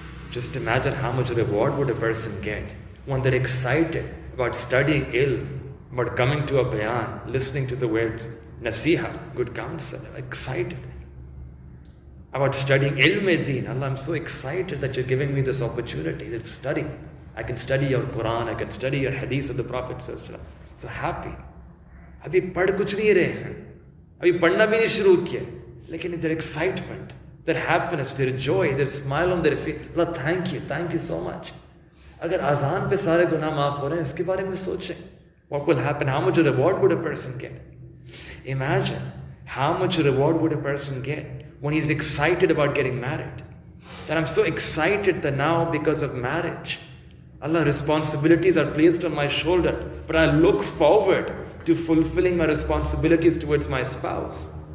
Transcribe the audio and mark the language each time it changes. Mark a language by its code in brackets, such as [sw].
[en] Just imagine how much reward would a person get when they're excited about studying ilm, about coming to a bayan, listening to the words nasiha, good counsel, excited. About studying ilm-e-deen. Allah, I'm so excited that you're giving me this opportunity to study. I can study your Quran, I can study your hadith of the Prophet sallallahu alaihi wasallam. So happy. [ur] ابھی پڑھ کچھ نہیں رہے ہیں, ابھی پڑھنا بھی نہیں شروع کیا, [en] لیکن their excitement, their happiness, their joy, their smile on their face. Allah, thank you so much. [ur] اگر اذان پہ سارے گناہ معاف ہو رہے ہیں, اس کے بارے میں سوچیں. [en] What will happen? How much reward would a person get? Imagine how much reward would a person get when he's excited about getting married. That I'm so excited that now because of marriage, Allah, responsibilities are placed on my shoulder, but I look forward to fulfilling my responsibilities towards my spouse.